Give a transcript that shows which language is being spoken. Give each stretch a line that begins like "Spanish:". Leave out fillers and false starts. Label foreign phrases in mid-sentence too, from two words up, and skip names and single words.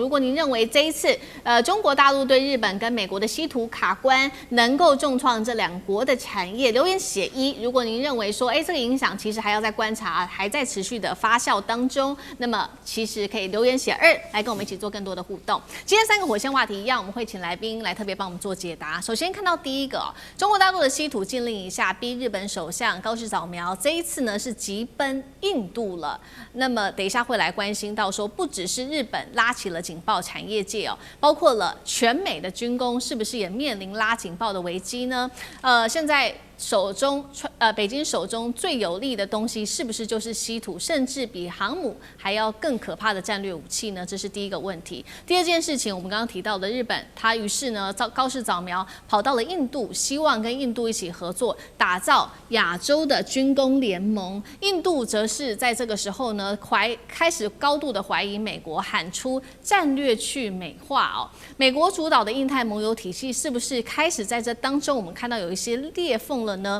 Chinese: 如果您認為這一次中國大陸對日本跟美國的稀土卡關能夠重創這兩國的產業，留言寫1。如果您認為說，這個影響其實還要再觀察，還在持續的發酵當中，那麼其實可以留言寫2，來跟我們一起做更多的互動。今天3個火線話題一樣，我們會請來賓來特別幫我們做解答。首先看到第一個，中國大陸的稀土禁令一下，逼日本首相高市早苗這一次呢是急奔印度了。那麼等一下會來關心到說，不只是日本拉起了警報，產業界包括了全美的軍工是不是也面臨拉警報的危機呢？現在北京手中最有利的東西是不是就是稀土，甚至比航母還要更可怕的戰略武器呢？這是第一個問題。第二件事情，我們剛剛提到的日本，他於是呢高市早苗跑到了印度，希望跟印度一起合作，打造亞洲的軍工聯盟。印度則是在這個時候呢開始高度的懷疑美國，喊出戰略去美化美國主導的印太盟友體系是不是開始在這當中，我們看到有一些裂縫了呢？